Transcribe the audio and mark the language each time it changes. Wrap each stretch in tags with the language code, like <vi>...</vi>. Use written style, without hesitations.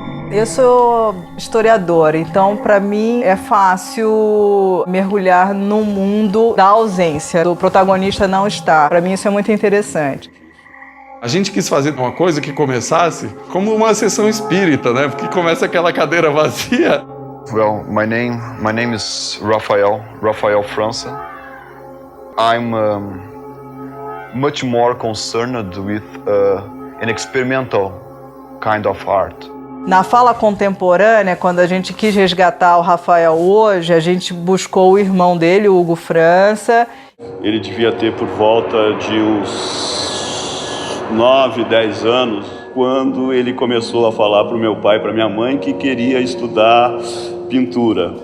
<pt>Eu sou historiadora, então para mim é fácil mergulhar no mundo da ausência, do protagonista não estar. Para mim isso é muito interessante. A gente quis fazer uma coisa que começasse como uma sessão espírita, né? Porque começa aquela cadeira vazia.</pt> <en>Well, my name is Rafael França. I'm much more concerned with an experimental kind of art.</en> <pt>Na fala contemporânea, quando a gente quis resgatar o Rafael hoje, a gente buscou o irmão dele, o Hugo França. Ele devia ter por volta de uns 9, 10 anos, quando ele começou a falar para o meu pai e para minha mãe que queria estudar pintura.</pt>